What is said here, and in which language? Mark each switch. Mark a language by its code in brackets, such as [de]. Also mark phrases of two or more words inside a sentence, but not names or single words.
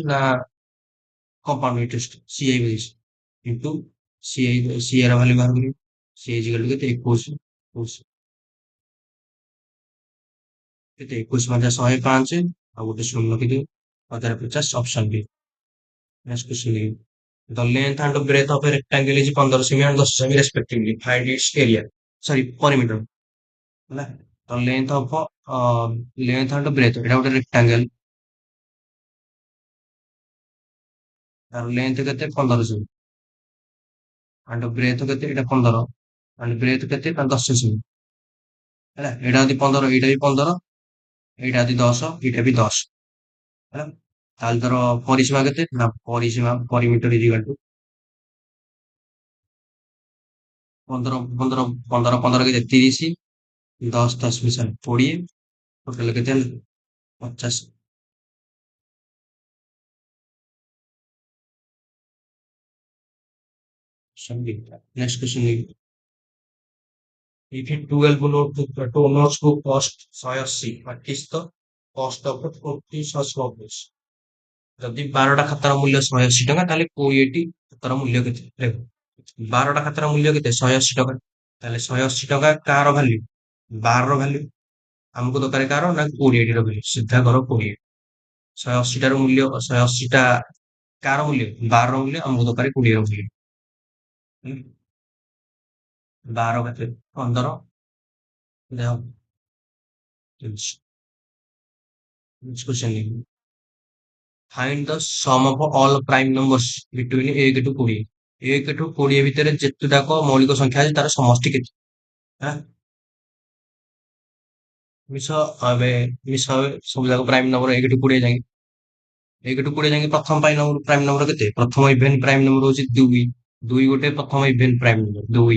[or] ନା [en] compound interest [or] ସିଆଇ ଦେଇଛି, କିନ୍ତୁ ସିଆଇ ର ଭାଲ୍ୟୁ ବାହାର କରିବ। ସିଆଇ [en] equal to [or] କେତେ? 21। 21 କେତେ? 21 ମଧ୍ୟ 105, ଆଉ ଗୋଟେ ଶୂନ ରଖିଦିଅ, 1050 ଅପସନ ବି। [en] next question ଦେଖିବି, the length and breadth of a rectangle is 15 ସେମି and 10 ସେମି respectively, find its area, ସରି perimeter। [or] ହେଲା, ତ [en] length and breadth, [or] ଏଟା ଗୋଟେ ରେକ୍ଟାଙ୍ଗଲ, [en] ତାର ଲେନ୍ଥ [or] କେତେ? 15 ସେମି, [en] and breadth କେତେ? [or] ଏଟା 15, [en] and breadth [or] କେତେ? ନା 10 ସେମି। ହେଲା, ଏଇଟା ଯଦି 15, ଏଇଟା ବି 15, ଏଇଟା ଯଦି 10, ଏଇଟା ବି 10। ହେଲା, ତାହେଲେ ତାର ପରିସୀମା କେତେ? ନା ପରିସୀମା [en] perimeter equal to [or] 15, 15, 15, 15 କେତେ? 30, 10, 10 ମିଶା 20, ଟୋଟାଲ କେତେ ହେଲା? [en] 50। next question, if 12 notes book cost 180, what is the cost of the 40 such copies? [or] ଯଦି 12ଟା ଖାତାର ମୂଲ୍ୟ 180 ଟଙ୍କା, ତାହେଲେ 20ଟି ଖାତାର ମୂଲ୍ୟ କେତେ? ଦେଖ, 12ଟା ଖାତାର ମୂଲ୍ୟ କେତେ? 180 ଟଙ୍କା। ତାହେଲେ 180 ଟଙ୍କା କାହାର ଭାଲ୍ୟୁ? 12 ର ଭାଲ୍ୟୁ। ଆମକୁ ଦରକାର କାହାର? ନା 20ଟି ର ଭାଲ୍ୟୁ। ସିଧା କର 20। 180 ଟାର ମୂଲ୍ୟ, 180ଟା କାହାର ମୂଲ୍ୟ? 12 ର ମୂଲ୍ୟ। ଆମକୁ ଦରକାର 20 ର ମୂଲ୍ୟ। 12 କେତେ? 15। ଦେଖ, क्वेश्चन, [en] find the sum of all prime numbers between 1 to 20. [or] 1 टू 20 ଭିତରେ ଯେତେଟାକ ମୌଳିକ ସଂଖ୍ୟା ଅଛି ତାର ସମଷ୍ଟି କେତେ? ହାଁ, ମିଶ ଏବେ ମିଶ ସବୁ ଯାକ [en] prime number [or] 1 ଟୁ 20 ଯାଏଁ। 1 ଟୁ 20 ଯାଏଁ ପ୍ରଥମ [en] prime number [or] କେତେ? ପ୍ରଥମ [en] even prime number [or] ହଉଛି 2। 2 ଗୋଟେ ପ୍ରଥମ [en] even prime number [or] 2।